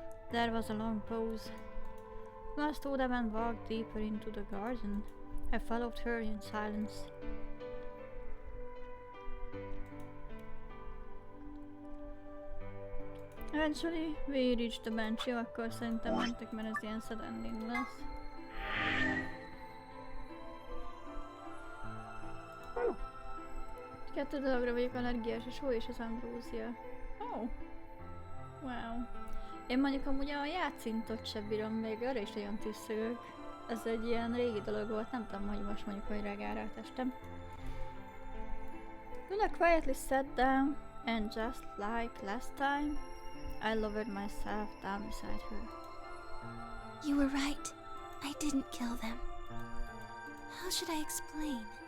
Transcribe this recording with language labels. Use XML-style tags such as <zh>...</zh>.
<en>There was a long pause. Luna stood up and walked deeper into the garden. I followed her in silence. Eventually, we reached the bench.</en> <hu>Jó, akkor szerintem mentek, mert ez ilyen</hu> <en>sad ending</en> <hu>lesz. Kettő dologra vagyok allergiás, és hol is az ambrózia. Oh. Wow. Én mondjuk amúgy a játszintot sem bírom, még arra is nagyon tüsszögök. Ez egy ilyen régi dolog volt, nem tudom, hogy most mondjuk, hogy reagál rá a testem.</hu> <en>Luna quietly sat down, and just like last time, I lowered myself down beside her. You were right. I didn't kill them. How should I explain?</en>